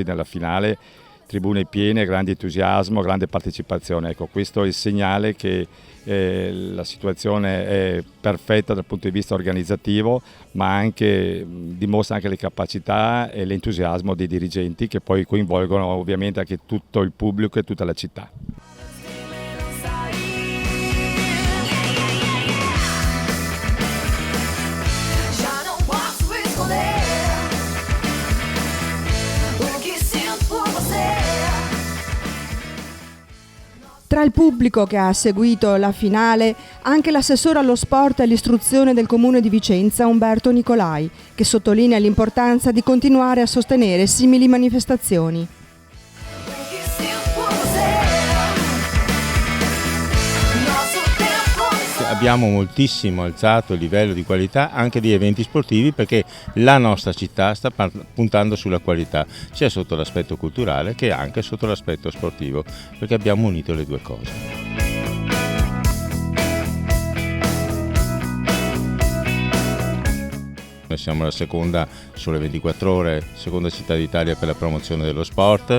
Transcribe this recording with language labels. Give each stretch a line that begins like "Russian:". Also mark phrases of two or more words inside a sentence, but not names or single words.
Italian: Anche oggi nella finale tribune piene, grande entusiasmo, grande partecipazione. Ecco, questo è il segnale che la situazione è perfetta dal punto di vista organizzativo, ma anche dimostra anche le capacità e l'entusiasmo dei dirigenti, che poi coinvolgono ovviamente anche tutto il pubblico e tutta la città.
Portuguese: Já não posso esconder o que sinto por você.
Italian: Tra il pubblico che ha seguito la finale, anche l'assessore allo sport e all'istruzione del comune di Vicenza, Umberto Nicolai, che sottolinea l'importanza di continuare a sostenere simili manifestazioni.
Portuguese: O que sinto por você. Nosso tempo.
Italian: Abbiamo moltissimo alzato il livello di qualità anche di eventi sportivi, perché la nostra città sta puntando sulla qualità, sia sotto l'aspetto culturale che anche sotto l'aspetto sportivo, perché abbiamo unito le due cose. Noi siamo la seconda sulle 24 ore, seconda città d'Italia per la promozione dello sport.